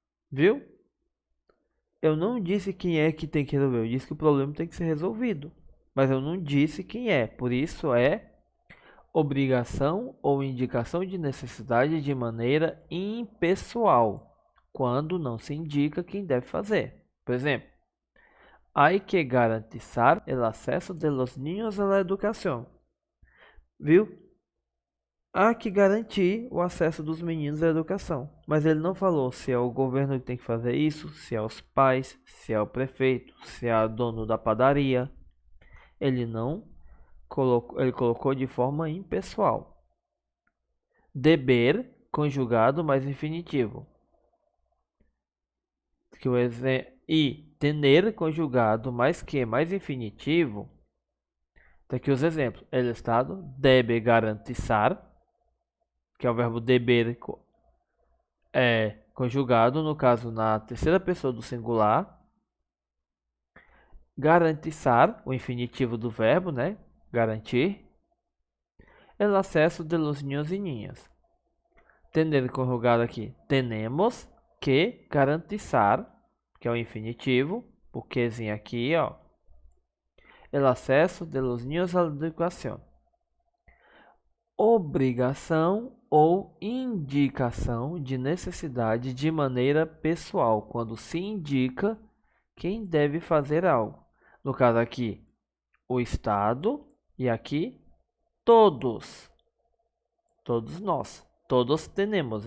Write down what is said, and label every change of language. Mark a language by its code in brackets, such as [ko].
[pt] Viu? Eu não disse quem é que tem que resolver, eu disse que o problema tem que ser resolvido. Mas eu não disse quem é, por isso é obrigação ou indicação de necessidade de maneira impessoal, quando não se indica quem deve fazer. Por exemplo, [es] hay que garantizar el acceso de los niños a la educación. [pt] Viu? há que garantir o acesso dos meninos à educação. Mas ele não falou se é o governo que tem que fazer isso, se é os pais, se é o prefeito, se é o dono da padaria. Ele não colocou, ele colocou de forma impessoal. Deber conjugado mais infinitivo. E tener conjugado mais que mais infinitivo. Tá aqui os exemplos. [es] El Estado debe garantizar, [pt] que é o verbo deber conjugado, no caso, na terceira pessoa do singular. Garantizar, o infinitivo do verbo, né? Garantir. [es] El acesso de los niños y niñas. Tener [pt] conjugado aqui. [es] Tenemos que garantizar, [pt] que é o infinitivo. O quezinho aqui, ó. [es] El acesso de los niños a la educación. [pt] Obrigação ou indicação de necessidade de maneira pessoal, quando se indica quem deve fazer algo. No caso aqui, o Estado e aqui todos. Todos nós. Todos temos.